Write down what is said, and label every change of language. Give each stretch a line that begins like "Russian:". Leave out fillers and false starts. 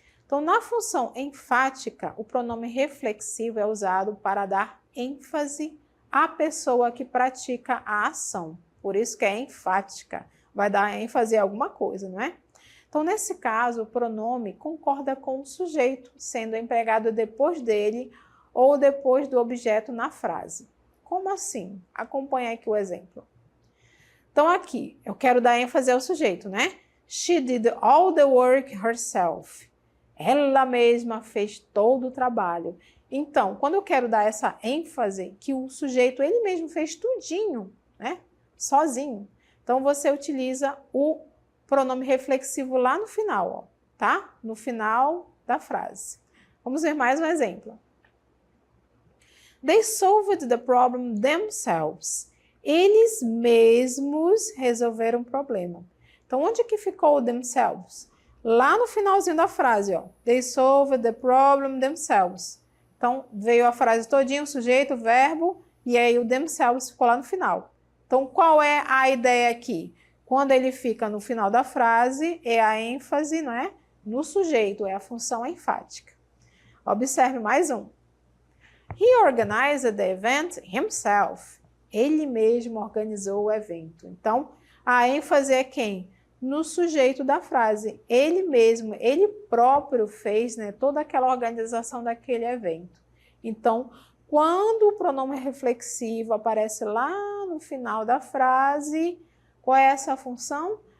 Portuguese: Então, na função enfática, o pronome reflexivo é usado para dar ênfase à pessoa que pratica a ação. Por isso que é enfática, vai dar ênfase a alguma coisa, não é? Então, nesse caso, o pronome concorda com o sujeito, sendo empregado depois dele ou depois do objeto na frase. Como assim? Acompanhe aqui o exemplo. Então, aqui, eu quero dar ênfase ao sujeito, né?
English: She did all the work herself.
Portuguese: Ela mesma fez todo o trabalho. Então, quando eu quero dar essa ênfase, que o sujeito, ele mesmo fez tudinho, né? Sozinho. Então, você utiliza o pronome reflexivo lá no final, ó, tá? No final da frase. Vamos ver mais um exemplo.
English: They solved the problem themselves.
Portuguese: Eles mesmos resolveram o problema. Então, onde que ficou o themselves? Lá no finalzinho da frase, ó.
English: They solved the problem themselves.
Portuguese: Então, veio a frase todinha, o sujeito, o verbo, e aí o themselves ficou lá no final. Então, qual é a ideia aqui? Quando ele fica no final da frase, é a ênfase, não é? No sujeito, é a função enfática. Observe mais um.
English: He organized the event himself.
Portuguese: Ele mesmo organizou o evento. Então, a ênfase é quem? No sujeito da frase. Ele mesmo, ele próprio fez, né, toda aquela organização daquele evento. Então, quando o pronome reflexivo aparece lá no final da frase, qual é essa função?